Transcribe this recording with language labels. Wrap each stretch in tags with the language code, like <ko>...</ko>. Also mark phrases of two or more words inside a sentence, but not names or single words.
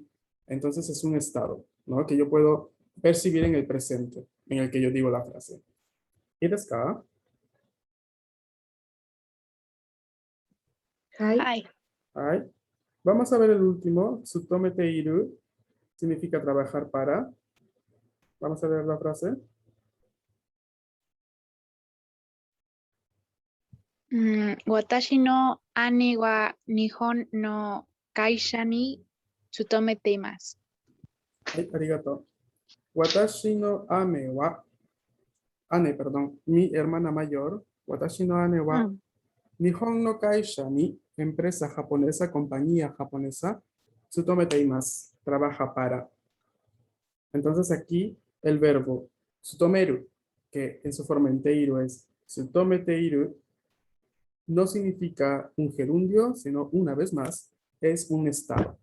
<es>Entonces es un estado, ¿no? Que yo puedo percibir en el presente, en el que yo digo la frase.</es> <ja>¿いいですか? Hi. Hi.</ja> <es>Ay. Vamos a ver el último. Tsutome teiru significa trabajar para. Vamos a ver la frase.</es> <ja>私の姉は日本の会社に勤めています. Ay, arigato. 私の姉,</ja> <es>perdón, mi hermana mayor.</es> <ja>私の姉は日本の会社に,</ja> <es>empresa japonesa, compañía japonesa,</es> <ja>勤めています,</ja> <es>trabaja para. Entonces aquí el verbo tsutomeru, que en su forma en teiru es</es> <ja>勤めている,</ja> <es>no significa un gerundio, sino una vez más, es un estado.</es>